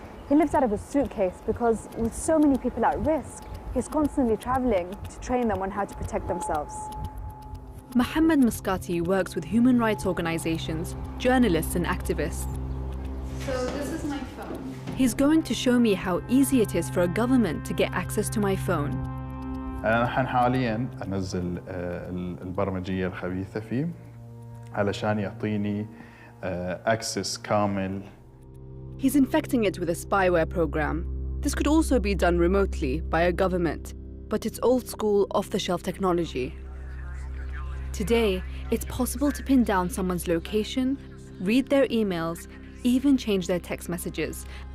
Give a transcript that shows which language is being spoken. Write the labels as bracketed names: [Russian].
[English] He lives out of a suitcase because with so many people at risk, he's constantly traveling to train them on how to protect themselves. Mohammed Muscati works with human rights organizations, journalists and activists. So this is my phone. He's going to show me how easy it is for a government to get access to my phone. [Arabic] أنا حالياً أنزل البرمجية الخبيثة فيه علشان يعطيني access كامل. [English] He's infecting it with a spyware program. This could also be done remotely by a government, but it's old-school, off-the-shelf technology. Today, it's possible to pin down someone's location, read their emails, even change their text messages.